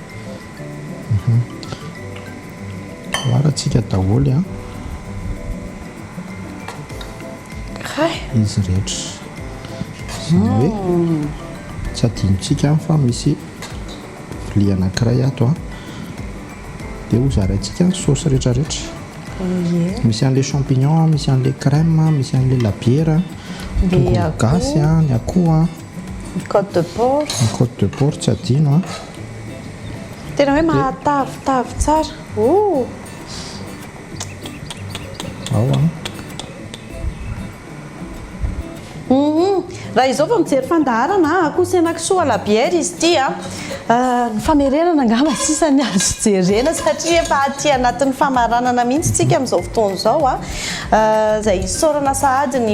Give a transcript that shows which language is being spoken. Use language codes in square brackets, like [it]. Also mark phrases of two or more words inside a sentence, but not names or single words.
[mg] oaratsika daholy a izy rehetra izany hoe tsy adinotsika fa misy vilia anankiray ato a dia ho zaraintsika ny saosy rehetrarehetra misy an' [fr] le champignon [mg] misy an' [fr] le crème [mg] misy an'le labiera tongolo gasy a ny akoho a [fr] côte de porc [mg] ny [fr] côte de porc [mg] tsy adino a tena hoe mahatavitavy tsara ao a raha izao fa mijery fandaharana akosenakisoa labiera izy ty a ny famererana angamba sisany azo jerena satria efa aty anatin'ny famaranana mihitsy tsika amin'izao fotoana izao a izay isaorana sahady ny